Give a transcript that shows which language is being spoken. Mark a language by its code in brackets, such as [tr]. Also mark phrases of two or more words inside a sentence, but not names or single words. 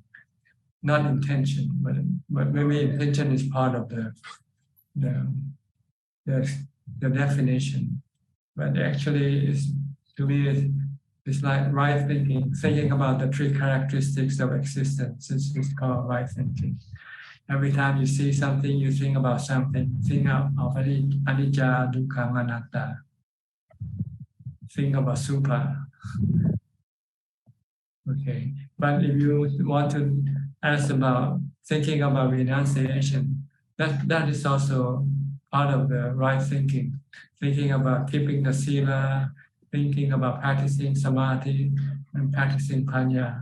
[en] Not intention, but maybe intention is part of the definition. But actually, to me, it's like right thinking, thinking about the three characteristics of existence. It's called right thinking. Every time you see something, you think about something. Think of [pi] anicca, dukkha, anatta. [en] Think about supha. Okay, but if you want to ask about thinking about renunciation, that is also part of the right thinking. Thinking about keeping the sila, thinking about practicing samadhi and practicing panya.